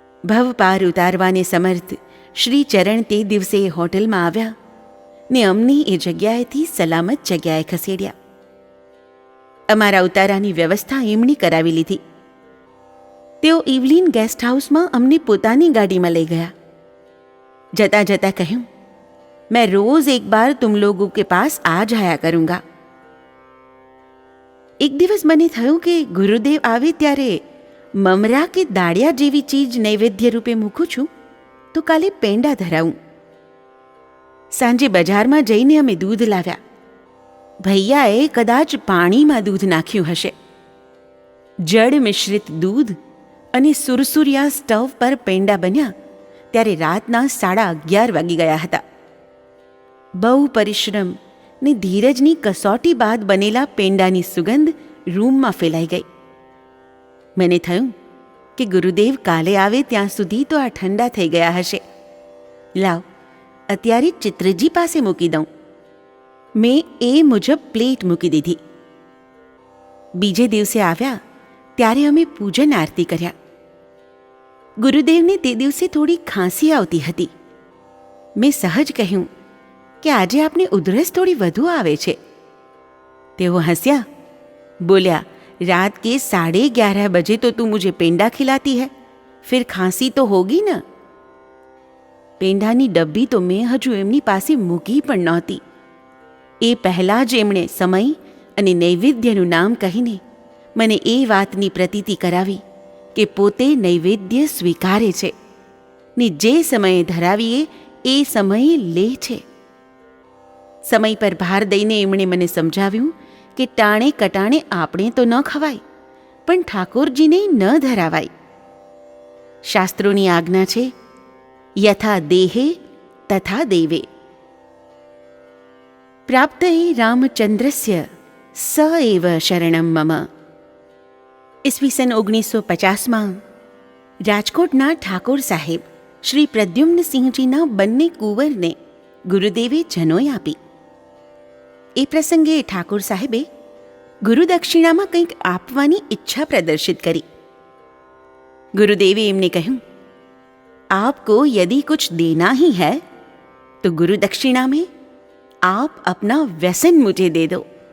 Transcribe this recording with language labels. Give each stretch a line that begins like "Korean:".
Gujarati: ભવ પાર ઉતારવાને સમર્થ શ્રી ચરણ તે દિવસે હોટલમાં આવ્યા ને અમને એ જગ્યાએથી સલામત જગ્યાએ ખસેડ્યા. અમારા ઉતારાની વ્યવસ્થા એમણે કરાવી લીધી. તેઓ ઇવલિન ગેસ્ટ હાઉસમાં અમને પોતાની ગાડીમાં લઈ ગયા. જતા જતા કહ્યું,
Hindi: मैं रोज एक बार तुम लोगों के पास आ जाया करूंगा.
Gujarati: એક દિવસ મને થયું કે ગુરુદેવ આવે ત્યારે મમરા કે દાળિયા જેવી ચીજ નૈવેદ્ય રૂપે મૂકું છું તો કાલે પેંડા ધરાવું. સાંજે બજારમાં જઈને અમે દૂધ લાવ્યા. ભૈયાએ કદાચ પાણીમાં દૂધ નાખ્યું હશે. જળ મિશ્રિત દૂધ અને સુરસુરિયા સ્ટવ પર પેંડા બન્યા ત્યારે રાતના 11:30 વાગી ગયા હતા. બહુ પરિશ્રમ ને ધીરજની કસોટી બાદ બનેલા પેંડાની સુગંધ રૂમમાં ફેલાઈ ગઈ. મને થયું કે ગુરુદેવ કાલે આવે ત્યાં સુધી તો આ ઠંડા થઈ ગયા હશે. લાવ, અત્યારે ચિત્રજી પાસે મૂકી દઉં. મેં એ મુજબ પ્લેટ મૂકી દીધી. બીજે દિવસે આવ્યા ત્યારે અમે પૂજન આરતી કર્યા. ગુરુદેવને તે દિવસે થોડી ખાંસી આવતી હતી. મેં સહજ કહ્યું કે આજે આપને ઉધરસ થોડી વધુ આવે છે. તેઓ હસ્યા, બોલ્યા,
Hindi: रात के 11:30 बजे तो तू मुझे पेंडा खिलाती है, फिर खांसी तो होगी ना.
Gujarati: પેંડાની ડબ્બી તો મેં હજુ એમની પાસે મૂકી પણ નહોતી. એ પહેલાં જ એમણે સમય અને નૈવેદ્યનું નામ કહીને મને એ વાતની પ્રતીતિ કરાવી કે પોતે નૈવેદ્ય સ્વીકારે છે ને જે સમયે ધરાવીએ એ સમયે લે છે. સમય પર ભાર દઈને એમણે મને સમજાવ્યું કે ટાણે કટાણે આપણે તો ન ખવાય, પણ ઠાકોરજીને ન ધરાવાય. શાસ્ત્રોની આજ્ઞા છે,
Sanskrit: યથા દેહે તથા દેવે. પ્રાપ્તએ રામચંદ્રસ્ય સ એવ શરણમ મમ.
Gujarati: ઈસવીસન 1950માં રાજકોટના ઠાકોર સાહેબ શ્રી પ્રદ્યુમ્નસિંહજીના બંને કુંવરને ગુરુદેવે જનોઈ આપી. એ પ્રસંગે ઠાકોર સાહેબે ગુરુદક્ષિણામાં કંઈક આપવાની ઈચ્છા પ્રદર્શિત કરી. ગુરુદેવે એમને કહ્યું,
Hindi: आपको यदि कुछ देना ही है तो गुरु दक्षिणा में आप अपना व्यसन मुझे दे दो.